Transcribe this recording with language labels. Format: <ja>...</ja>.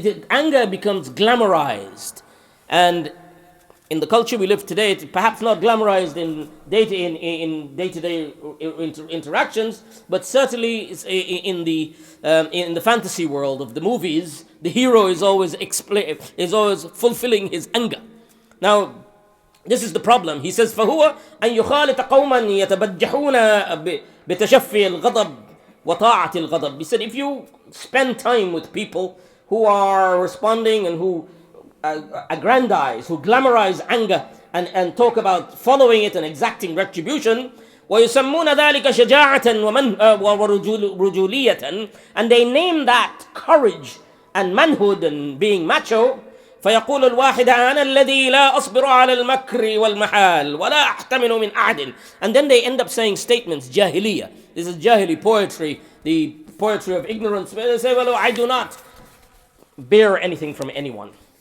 <en>Anger becomes glamorized, and in the culture we live today, it's perhaps not glamorized in day-to-day interactions, but certainly in the fantasy world of the movies, the hero is always fulfilling his anger. Now, this is the problem. He says,</en> <ar>فهو أن يخالط قوما يتبجحون بتشفي الغضب وطاعة الغضب.</ar> <en>He said, if you spend time with people who are responding and who aggrandize, who glamorize anger and talk about following it and exacting retribution,</en> <ar>ويسمون ذلك شجاعة ورجولية,</ar> <en>and they name that courage and manhood and being macho.</en> <ar>فيقول الواحد أنا الذي لا أصبر على المكر والمحال ولا أحتمل من أحد.</ar> <en>And then they end up saying statements, jahiliyyah. This is jahili poetry, the poetry of ignorance, where they say, well, I do not bear anything from anyone.</en>